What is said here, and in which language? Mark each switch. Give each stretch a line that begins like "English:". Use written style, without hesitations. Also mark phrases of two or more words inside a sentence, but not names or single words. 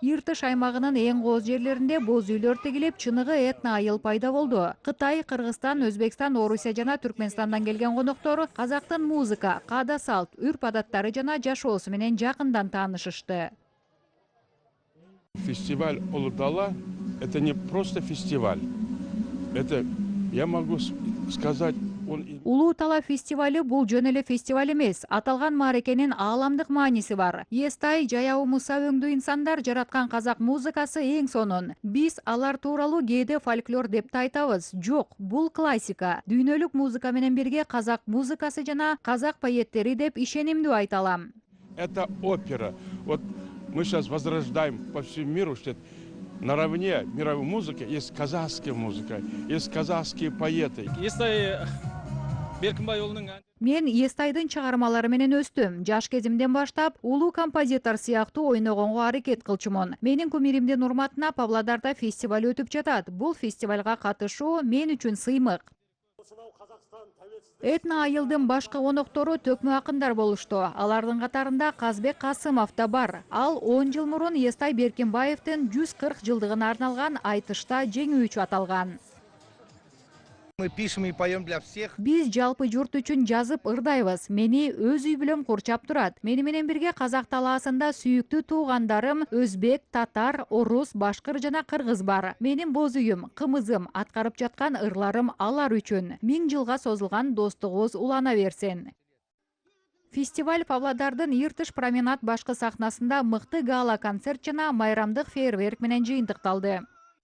Kyrgyz: Иртыш аймагынын эң кооз жерлеринде боз үйлөр тигилип, чыныгы этно айыл пайда болду. Кытай, Кыргызстан, Өзбекстан, Орусия жана Түркмөнстандан келген коноктор казактын музыка, каада салт, үрп-адаттары жана жашоосу менен жакындан таанышышты.
Russian: Фестиваль Улуу Тала – это не просто фестиваль. Это, я могу сказать,
Kyrgyz: Улуу Тала фестивалы бул жөн эле фестиваль эмес. Аталган маарекенин ааламдык мааниси бар. Естай, Жаяу Муса өңдүү инсандар жараткан казак музыкасы эң сонун. Биз алар тууралуу кээде фольклор деп да айтабыз. Жок, бул классика. Дүйнөлүк музыка менен бирге казак музыкасы жана казак поэттери деп ишенимдүү айта алам.
Russian: Это опера. Вот мы сейчас возрождаем по всему миру, что наравне мировой музыки есть казахская музыка, есть казахские поэты.
Kyrgyz: Мен Естайдын чыгармалары менен өстүм. Жаш кезимден баштап улуу композитор сыяктуу ойногонго аракет кылчумун. Менин кумиримдин урматына Павлодарда фестиваль өтүп жатат. Бул фестивалга катышуу мен үчүн сыймык. Этно айылдын башкы коноктору төкмө акындар болушту. Алардын катарында Казбек Касымов да бар. Ал 10 жыл мурун Естай Беркинбаевдин 140 жылдыгына арналган айтышта жеңүүчү аталган.
Russian: Мы пишем и поем для всех.
Kyrgyz: Биз жалпы журт үчүн жазып ырдайбыз. Мени өз үй бүлөм курчап турат. Мени менен бирге казак талаасында сүйүктүү туугандарым өзбек, татар, орус, башкыр жана кыргыз бар. Менин боз үйүм, кымызым, аткарып жаткан ырларым алар үчүн. 1000 жылга созулган достугубуз улана берсин. Фестиваль Павлодардын Иртыш променад башкы сахнасында мыкты гала концерт жана майрамдык фейерверк менен жыйынтыкталды.